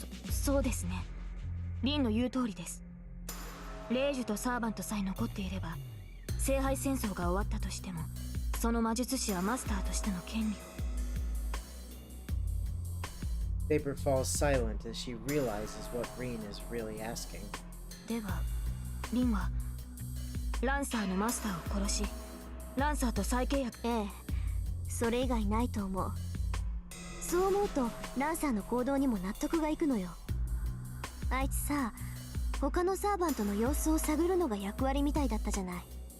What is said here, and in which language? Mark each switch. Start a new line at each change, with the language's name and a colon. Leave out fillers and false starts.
Japanese: そうですね。リンの言う通りです。霊樹とサーバントさえ残っていれば聖杯戦争が終わったとしてもその魔術師はマスターとしての権利を。
English: Saber falls silent as she realizes what Reen is really asking.
Japanese: ではリンはランサーのマスターを殺しランサーと再契約。ええ、それ以外ないと思う。そう思うとランサーの行動にも納得がいくのよ。あいつさ、他のサーバントの様子を探るのが役割みたいだったじゃない。